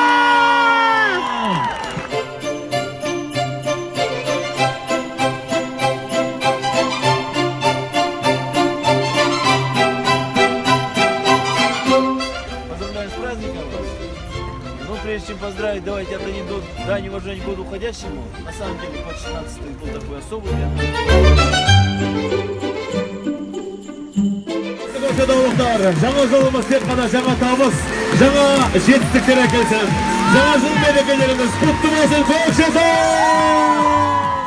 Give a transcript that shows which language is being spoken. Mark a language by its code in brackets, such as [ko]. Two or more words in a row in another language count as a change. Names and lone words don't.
[ru] Поздравляю с праздником вас. Но прежде чем поздравить, давайте отдадим дань уважения году уходящему. На самом деле, 2016 был такой особый для нас. [kk] Жаңа жолымыз тек қана жаңа табыс, жаңа жетістіктер әкелсін. Жаңа жыл мерекелеріміз құтты болсын, көкшетау!